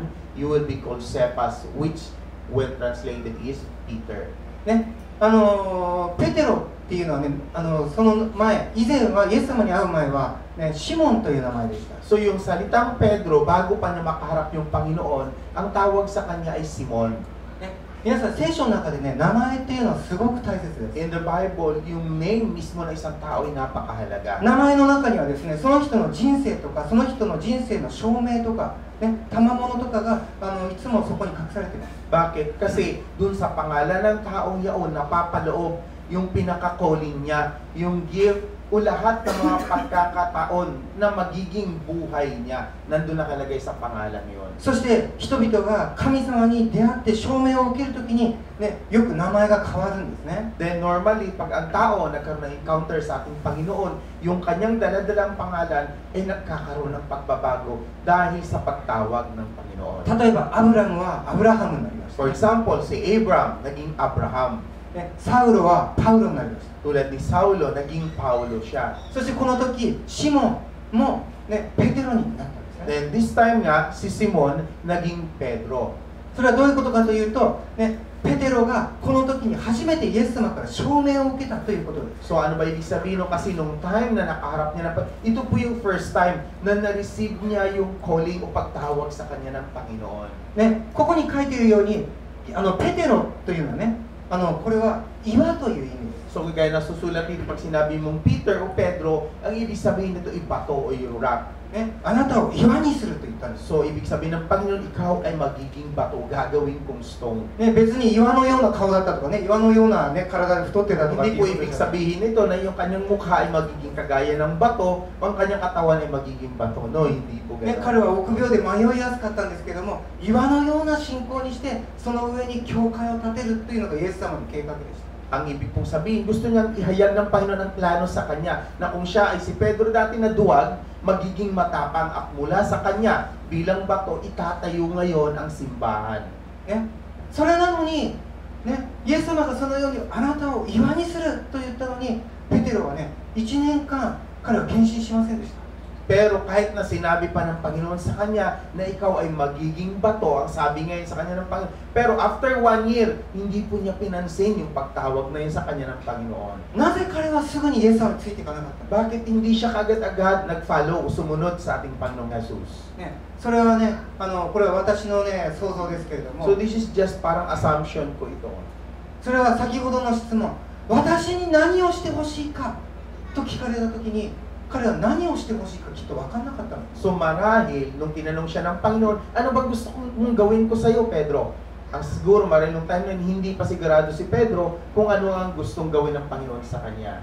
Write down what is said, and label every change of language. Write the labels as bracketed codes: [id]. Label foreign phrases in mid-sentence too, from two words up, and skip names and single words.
[en] You will be called Cephas," which when translated is Peter. [ja] ね、ペテロっていうのはね、その前、以前はイエス様に会う前は、ね、シモンという名前でした。 [tl] So yung salitang Pedro, bago pa niya makaharap yung Panginoon, ang tawag sa kanya ay Simon. [ja] ね、皆さん聖書の中でね、名前っていうのはすごく大切です。 [en] In the Bible, [tl] yung name mismo ng isang tao ay napakahalaga. [ja] 名前の中にはですね、その人の人生とかその人の人生の証明とか、ね、賜物とかがいつもそこに隠されています。 [tl] Bakit? Kasi dun sa pangalan ng taong yaon, napapaloob yung pinaka-calling niya, yung gift o lahat ng mga pagkakataon na magiging buhay niya. Nandun nakalagay sa pangalan yun. [ja] そして人々が神様に出会って証明を受けるときに、ね、よく名前が変わるんですね。 [en] Then normally, [tl] pag ang tao nagkaroon ng encounter sa ating Panginoon, yung kanyang daladalang pangalan ay nagkakaroon ng pagbabago dahil sa pagtawag ng Panginoon. [ja] 例えばアブラムはアブラハムになりました。 [en] For example, [tl] si Abraham, naging Abraham. [ja] ね、サウロはパウロになりました。 [tl] Tulad ni Saulo, naging Paulo siya. [ja] そしてこの時シモンも、ね、ペテロになったんですね。 [en] Then this time [tl] nga, si Simon, naging Pedro. [ja] それはどういうことかというと、ね、ペテロがこの時に初めてイエス様から証明を受けたということです。 [tl] So ano ba ibig sabihin no? Kasi nung time na nakaharap niya na, ito po yung [en] first time [tl] na na-receive niya yung calling o pagtawag sa kanya ng Panginoon. [ja] ね、ここに書いているようにペテロというのはね、これは岩という意味です。 [tl] So kaya nasusulat dito pag sinabi mong Peter o Pedro, ang ibig sabihin nito ay bato o yung rock. [ja] ね、あなたを岩にすると言ったんです。 [tl] So, ibig sabihin ng Panginoon, ikaw ay magiging bato, gagawin kong stone. [ja] ね、別に岩のような顔だったとかね、岩のような、ね、体で太ってたとか [tl] Hindi po ibig sabihin nito na yung kanyang mukha ay magiging kagaya ng bato, ang kanyang katawan ay magiging bato. No, hindi po ね、 gano'n. [ja] 彼は臆病で迷いやすかったんですけども、岩のような信仰にしてその上に教会を建てるというのがイエス様の計画でした。 [tl] Ang ibig pong sabihin, gusto niyang ihayag ng Panginoon ang plano sa kanya na kung siya ay si Pedro dati na duwag, magiging matapang at mula sa kanya bilang bato, itatayo ngayon ang simbahan. [ja] ね、それなのに、ね、イエス様がそのようにあなたを岩にすると言ったのに、ペテロはね、1年間彼は献身しませんでした。 [tl] Pero kahit na sinabi pa ng Panginoon sa kanya na ikaw ay magiging bato, ang sabi ngayon sa kanya ng Panginoon, pero [en] after 1 year, [tl] hindi po niya pinansin yung pagtawag na yun sa kanya ng Panginoon. [ja] なぜ彼はすぐにイエス様についていかなかったの？ [tl] Bakit hindi siya kagad-agad nag-follow o sumunod sa ating Panginoong Jesus? [ja] ね、それはね、これは私のね、想像ですけれども、 [en] So this is just [tl] parang assumption ko ito. [ja] それは先ほどの質問、私に何をしてほしいかと聞かれたときに、彼は何をしてほしいかきっと分かんなかったの。 [tl] So marahil, nung tinanong siya ng Panginoon, ano ba gusto mong gawin ko sa iyo, Pedro? Ang siguro marahil nung time na hindi pa sigurado si Pedro kung ano ang gustong gawin ng Panginoon sa kanya.